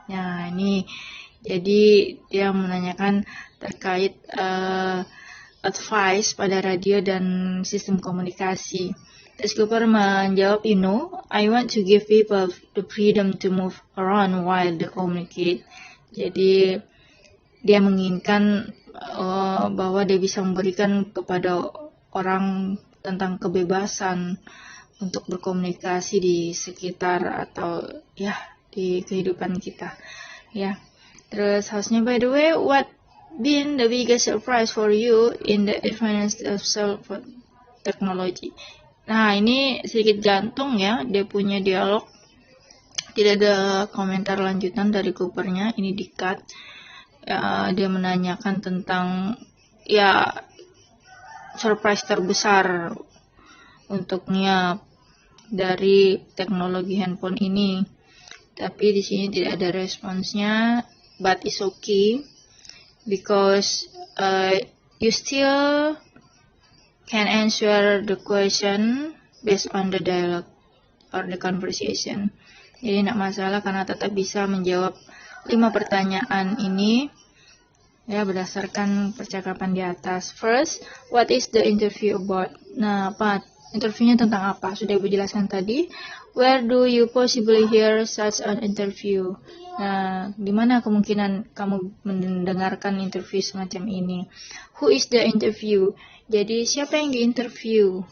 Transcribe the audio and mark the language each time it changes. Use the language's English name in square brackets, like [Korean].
[Indonesian] Nah, ini jadi dia menanyakan terkait advice pada radio dan sistem komunikasi. Terus Cooper menjawab, [English] I want to give people the freedom to move around while they communicate. [Indonesian] Jadi dia menginginkan bahwa dia bisa memberikan kepada orang tentang kebebasan untuk berkomunikasi di sekitar atau ya di kehidupan kita. Ya. Terus hostnya, [English] by the way, what been the biggest surprise for you in the advance of cell phone? [Indonesian] technology. Nah, ini sedikit gantung ya, dia punya dialog. Tidak ada komentar lanjutan dari Coopernya, ini di-cut. Dia menanyakan tentang ya surprise terbesar untuknya dari teknologi handphone ini. Tapi di sini tidak ada responsnya, [English] but it's okay because you still can answer the question based on the dialogue or the conversation. [Indonesian] Jadi tidak masalah karena tetap bisa menjawab 5 pertanyaan ini ya berdasarkan percakapan di atas. [English] First, what is the interview about? [Indonesian] Nah, apa interviewnya tentang apa? Sudah Ibu jelaskan tadi. [English] Where do you possibly hear such an interview? [Indonesian] Nah, di mana kemungkinan kamu mendengarkan interview semacam ini? [English] Who is the interview? [Indonesian] Jadi siapa yang diinterview?